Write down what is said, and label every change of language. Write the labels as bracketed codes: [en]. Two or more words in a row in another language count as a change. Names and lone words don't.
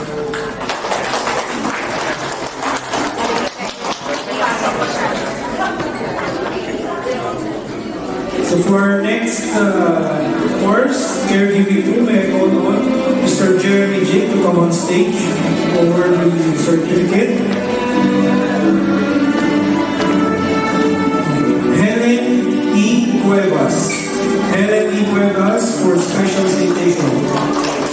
[en] So for our next course, caregiving room, I call on Mr. Jeremy J to come on stage over the certificate. Helen E. Cuevas. Helen E. Cuevas for special citation.